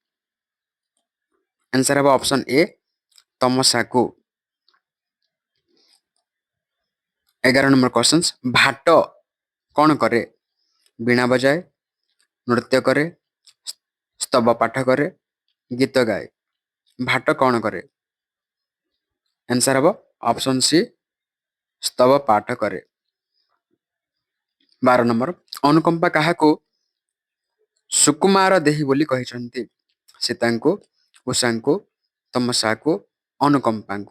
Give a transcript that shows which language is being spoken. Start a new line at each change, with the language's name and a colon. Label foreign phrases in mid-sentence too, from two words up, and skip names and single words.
Odia: ଆନ୍ସର ହେ ଅପସନ୍ ଏ ତମସା କୁ। 11 ନମ୍ବର କ୍ୱେଶ୍ଚନ୍ସ, ଭାଟ କ'ଣ କରେ? ବୀଣା ବଜାଏ, ନୃତ୍ୟ କରେ, ସ୍ତବ ପାଠ କରେ, ଗୀତ ଗାଏ। ଭାଟ କ'ଣ କରେ? ଆନ୍ସର ହେବ ଅପସନ୍ ସି ସ୍ତବ ପାଠ କରେ। 12 ନମ୍ବର ଅନୁକମ୍ପା କାହାକୁ ସୁକୁମାର ଦେହି ବୋଲି କହିଛନ୍ତି? ସୀତାଙ୍କୁ, ଉଷାଙ୍କୁ, ତମସାକୁ, ଅନୁକମ୍ପାଙ୍କୁ।